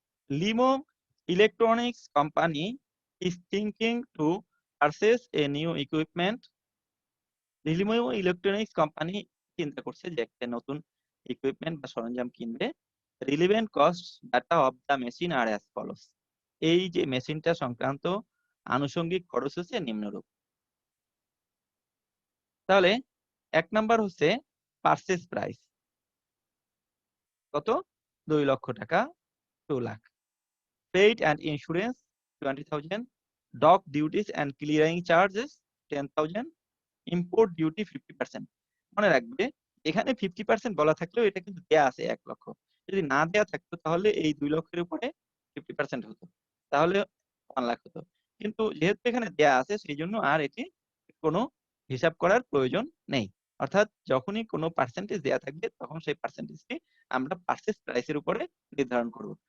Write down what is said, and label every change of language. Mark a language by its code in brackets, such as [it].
[en] Limo Electronics company is thinking to purchase a new equipment. [bn] Limo electronics company চিন্তা করছে যে একটা নতুন ইকুইপমেন্ট বা সরঞ্জাম কিনবে। [en] Relevant cost data of the machine are as follows. [bn] এই যে মেশিনটা সংক্রান্ত আনুষঙ্গিক খরচ হচ্ছে নিম্নরূপ। তাহলে ১ নাম্বার হচ্ছে পারচেজ প্রাইস। কত? 2 লক্ষ টাকা 2 lakh. [en] Freight and insurance 20,000, dock duties and clearing charges 10,000, import duty 50%। [bn] মনে রাখবে এখানে 50% বলা থাকলেও এটা কিন্তু দেয়া আছে 1 লক্ষ। যদি না দেয়া থাকতো তাহলে এই 2 লক্ষের উপরে 50% হতো। তাহলে 1 লাখ হতো। কিন্তু যেহেতু এখানে দেয়া আছে সেইজন্য আর এটি কোনো হিসাব করার প্রয়োজন নেই। অর্থাৎ যখনই কোনো পার্সেন্টেজ দেয়া থাকবে তখন সেই পার্সেন্টেজটি আমরা পারচেজ প্রাইস এর উপরে নির্ধারণ করব।